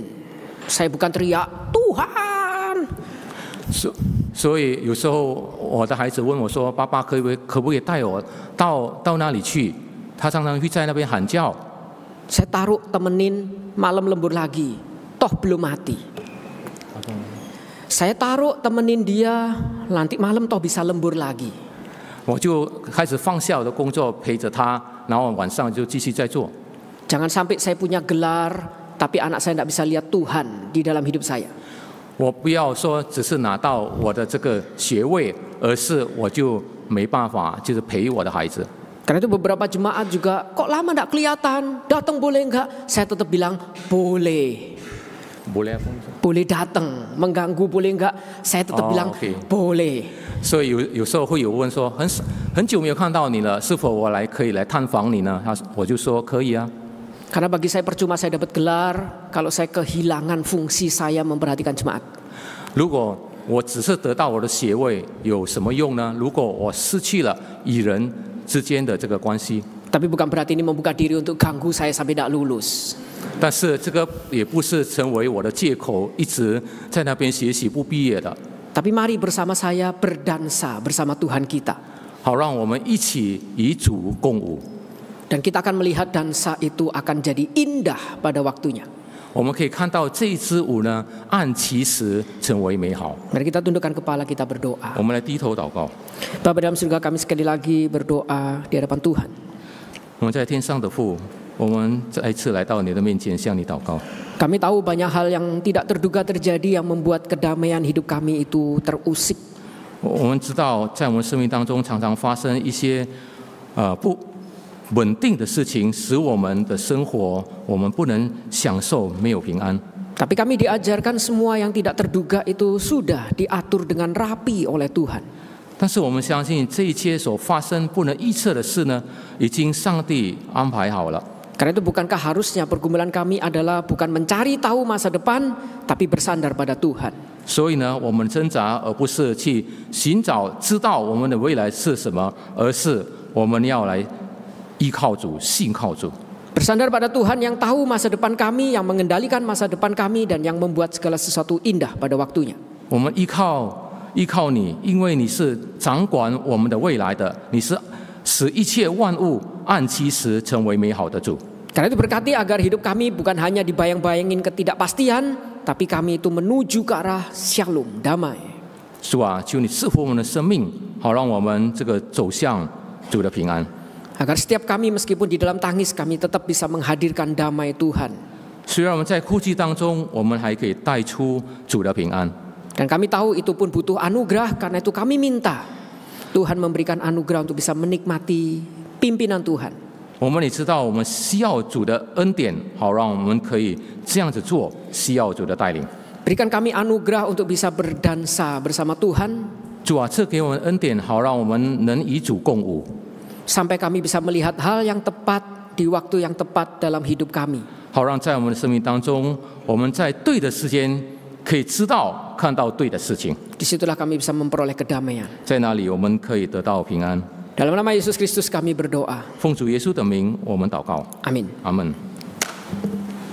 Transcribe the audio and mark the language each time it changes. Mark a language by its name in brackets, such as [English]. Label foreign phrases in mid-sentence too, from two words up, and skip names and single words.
[Indonesian] Saya bukan teriak, "Tuhan!" [Chinese] 所以有时候我的孩子问我说：“爸爸可不可以带我到那里去？” 他常常会在那边喊叫。 [Indonesian] Saya taruh temenin malam lembur lagi, toh belum mati. Saya taruh temenin dia, nanti malam toh bisa lembur lagi. [Chinese] 我就开始放下我的工作陪着他，然后晚上就继续在做。 [Indonesian] Jangan sampai saya punya gelar, tapi anak saya tidak bisa lihat Tuhan di dalam hidup saya. [Chinese] 我不要说只是拿到我的这个学位，而是我就没办法，就是陪我的孩子。 [Indonesian] Karena itu beberapa jemaat juga, kok lama enggak kelihatan, datang boleh enggak? Saya tetap bilang, boleh. Boleh apa? Boleh datang, mengganggu boleh enggak? Saya tetap bilang, boleh. [Chinese] 所以有时候会有问说，很久没有看到你了，是否我可以来探访你呢？我就说可以啊。 [Indonesian] Karena bagi saya percuma saya dapat gelar kalau saya kehilangan fungsi saya memperhatikan jemaat. [Chinese] 如果我只是得到我的学位，有什么用呢？如果我失去了与人之间的这个关系， [Indonesian] Tapi bukan berarti ini membuka diri untuk ganggu saya sampai tidak lulus. [Chinese] 但是这个也不是成为我的借口，一直在那边学习不毕业的。 [Indonesian] Tapi mari bersama saya berdansa bersama Tuhan kita. [Chinese] 好，让我们一起与主共舞。 [Indonesian] Dan kita akan melihat dansa itu akan jadi indah pada waktunya. [Chinese] 我们可以看到这一支舞呢，按其时成为美好。 [Indonesian] Mari kita tundukkan kepala kita berdoa. [Chinese] 我们来低头祷告。 [Indonesian] Bapa dalam surga, kami sekali lagi berdoa di hadapan Tuhan. [Chinese] 我们在天上的父，我们再一次来到你的面前，向你祷告。 [Indonesian] Kami tahu banyak hal yang tidak terduga terjadi yang membuat kedamaian hidup kami itu terusik. [Chinese] 我们知道，在我们生命当中，常常发生一些不稳定的事情，使我们的生活我们不能享受，没有平安。 [Indonesian] Tapi kami diajarkan semua yang tidak terduga itu sudah diatur dengan rapi oleh Tuhan. [Chinese] 但是我们相信，这一切所发生不能预测的事呢，已经上帝安排好了。 [Indonesian] Karena itu bukankah harusnya pergumulan kami adalah bukan mencari tahu masa depan, tapi bersandar pada Tuhan. [Chinese] 所以呢，我们挣扎，而不是去寻找知道我们的未来是什么，而是我们要来依靠主，信靠主。 [Indonesian] Bersandar pada Tuhan yang tahu masa depan kami, yang mengendalikan masa depan kami, dan yang membuat segala sesuatu indah pada waktunya. [Chinese] 我们依靠你，因为你是掌管我们的未来的，你是使一切万物按其时成为美好的主。 [Indonesian] Karena itu berkati agar hidup kami bukan hanya dibayang-bayangin ketidakpastian, tapi kami itu menuju ke arah shalom, damai. [Chinese] 主啊，求你赐福我们的生命，好让我们这个走向主的平安。 [Indonesian] Agar setiap kami meskipun di dalam tangis kami tetap bisa menghadirkan damai Tuhan. [Chinese] 虽然我们在哭泣当中，我们还可以带出主的平安。 [Indonesian] Dan kami tahu itu pun butuh anugerah, karena itu kami minta Tuhan memberikan anugerah untuk bisa menikmati pimpinan Tuhan. [Chinese] 我们也知道，我们需要主的恩典，好让我们可以这样子做，需要主的带领。 [Indonesian] Berikan kami anugerah untuk bisa berdansa bersama Tuhan. [Chinese] 主啊，赐给我们恩典，好让我们能与主共舞。 [Indonesian] Sampai kami bisa melihat hal yang tepat di waktu yang tepat dalam hidup kami. [Chinese] 好让在我们的生命当中，我们在对的时间可以知道、看到对的事情。 [Indonesian] Disitulah kami bisa memperoleh kedamaian. [Chinese] 在那里，我们可以得到平安。 [Indonesian] Dalam nama Yesus Kristus kami berdoa. [Chinese] 奉主耶稣的名，我们祷告。 [Indonesian] Amin. [Chinese] 阿门。